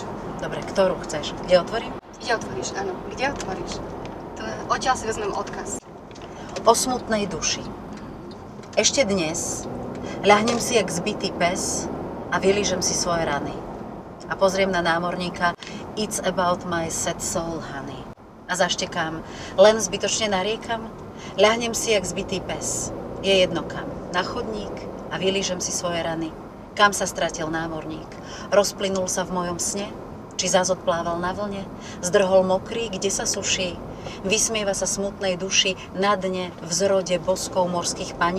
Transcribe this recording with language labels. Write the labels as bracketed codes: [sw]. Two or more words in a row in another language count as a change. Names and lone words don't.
[sk] Dobre, ktorú chceš? Kde otvorím? Kde otvoríš, áno. Kde otvoríš? Odtiaľ si vezmem odkaz. O smutnej duši. Ešte dnes ľahnem si jak zbitý pes a vylížem si svoje rany. A pozriem na námorníka [en] It's about my sad soul, honey. [sk] A zaštekám, len zbytočne nariekam, ľahnem si jak zbitý pes. Je jedno kam, na chodník a vylížem si svoje rany. Kam sa stratil námorník? Rozplynul sa v mojom sne? Či zás odplával na vlne? Zdrhol mokrý, kde sa suší? Vysmieva sa smutnej duši na dne v zrode boskov morských panien?